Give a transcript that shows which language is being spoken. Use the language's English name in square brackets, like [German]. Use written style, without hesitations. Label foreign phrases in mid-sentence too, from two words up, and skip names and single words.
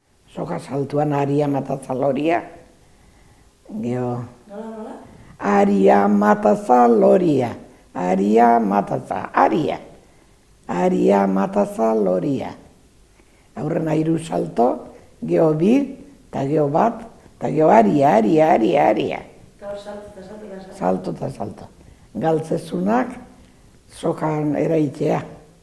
[Basque] soka saltuan aria matazaloria. Gero... Nola? Aria matazaloria. Aria mataza. Aria. Aria matazaloria. Aurrena 3 salto, gero 2, eta gero 1, eta gero aria. Gaur salto. Salto eta salto. Galtzezunak sokan eraitea.